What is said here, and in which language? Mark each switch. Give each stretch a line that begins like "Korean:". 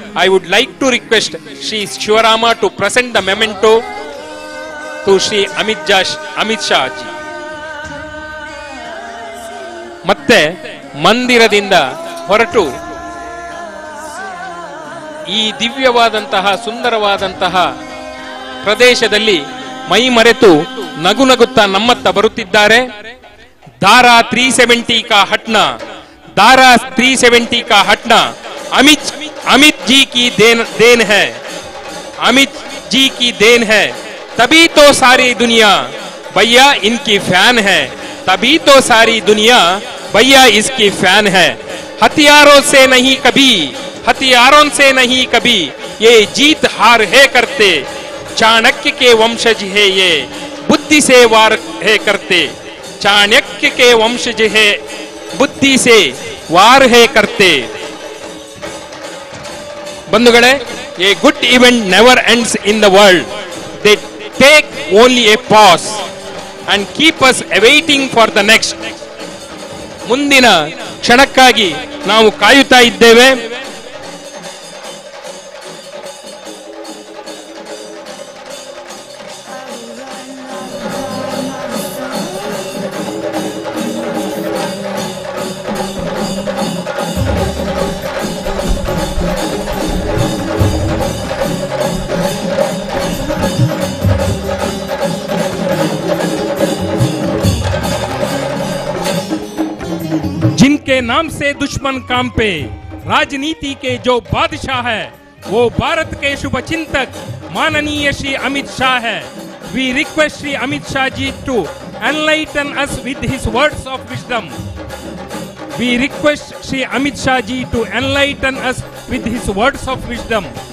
English: I would like to request Shri Shivarama to present the memento to Shri Amit Shah ji.
Kannada: ಮತ್ತೆ ಮಂದಿರದಿಂದ ಹೊರಟು ಈ ದಿವ್ಯವಾದಂತಹ ಸುಂದರವಾದಂತಹ ಪ್ರದೇಶದಲ್ಲಿ ಮೈ ಮರೆತು ನಗುನಗುತ್ತಾ ನಮ್ಮತ್ತ ಬರುತ್ತಿದ್ದಾರೆ.
Hindi: ಧಾರಾ 370 का हटना, धारा 370 का हटना अमित जी की देन है, अमित जी की देन है, तभी तो सारी दुनिया भैया इनकी फैन है, तभी तो सारी दुनिया भैया इसकी फैन है। हथियारों से नहीं कभी ये जीत हार है करते, चाणक्य के वंशज है ये बुद्धि से वार है करते, चाणक्य के वंशज है बुद्धि से वार है करते।
English: बंधुगळे, a good event never ends in the world. They take only a pause and keep us awaiting for the next.
Kannada: ಮುಂದಿನ ಕ್ಷಣಕ್ಕಾಗಿ ನಾವು ಕಾಯುತ್ತಾ ಇದ್ದೇವೆ.
Hindi: जिनके नाम से दुश्मन कांपे, राजनीति के जो बादशाह है, वो भारत के शुभ चिंतक माननीय श्री अमित शाह है.
English: We request Shri Amit Shah ji to enlighten us with his words of wisdom. We request Shri Amit Shah ji to enlighten us with his words of wisdom.